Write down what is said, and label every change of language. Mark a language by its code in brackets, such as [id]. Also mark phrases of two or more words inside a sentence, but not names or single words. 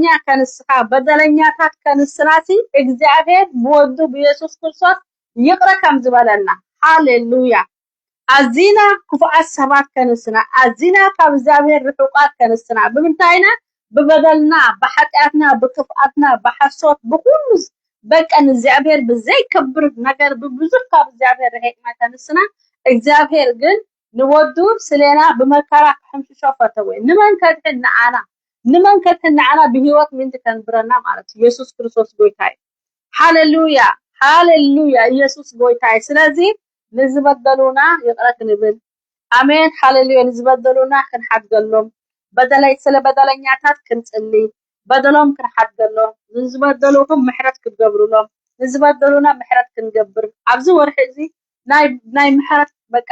[ti] ከንስኻ በደለኛታት ከንስናሲ እግዚአብሔር ብወዱ በኢየሱስ ክርስቶስ ይቅረ ከም ዝበለና ሃሌሉያ አዚና ክፉኣት ሰባት ከንስና አዚና ካብ እግዚአብሔር ርሑቃት ከንስና ብምንታይና በበደልና በኃጢአትና በክፍአትና በሐሶት በሁሉ በቀን እግዚአብሔር በዘይ ከብር ነገር በብዙ ካብ እግዚአብሔር ርሕቅና ከንስና እግዚአብሔር ግን ንወዱ ስለና በመከራ ሕምሽሾ ፈተወ ንመን ከትናዓና በህይወት ምን ተከንብረና ማለት ኢየሱስ ክርስቶስ ጎይታይ ሃሌሉያ ሃሌሉያ ኢየሱስ ጎይታይ ስለዚህ ንዝበደሉና ይቅረት ንብል አሜን ሃሌሉያ ንዝበደሉና ክንሓድገሎም በደላይ ስለበደለኛታት ክንጽሊ በደሎም ክንሓድገሎም ንዝበደሉኩም ምሕረት ክገብሩሎም ንዝበደሉና ምሕረት ክንገብር ኣብዚ ወርሒ እዚ ናይ ምሕረት በቃ